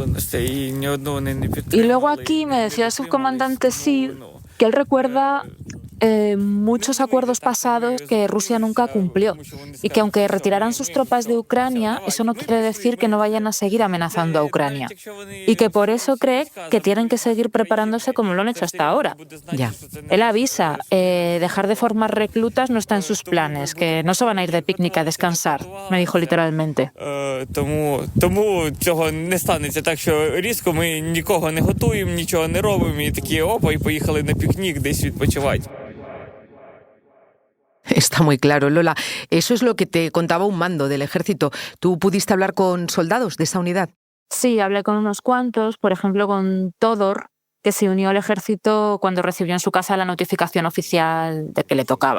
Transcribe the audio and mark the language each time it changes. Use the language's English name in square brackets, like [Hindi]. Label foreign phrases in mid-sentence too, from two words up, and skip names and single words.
[Spanish] Y luego aquí me decía el subcomandante Sid que él recuerda muchos acuerdos pasados que Rusia nunca cumplió y que aunque retiraran sus tropas de Ucrania, eso no quiere decir que no vayan a seguir amenazando a Ucrania y que por eso cree que tienen que seguir preparándose como lo han hecho hasta ahora. Ya. Él avisa, dejar de formar reclutas no está en sus planes, que no se van a ir de picnic a descansar, me dijo literalmente. [Ukrainian] Тому цього не станеться так, що різко ми нікого не готуємо, нічого не робимо і такі опа, і поїхали на пікнік десь відпочивати. [Spanish] Está muy claro, Lola. Eso es lo que te contaba un mando del ejército. ¿Tú pudiste hablar con soldados de esa unidad? Sí, hablé con unos cuantos, por ejemplo con Todor, que se unió al ejército cuando recibió en su casa la notificación oficial de que le tocaba.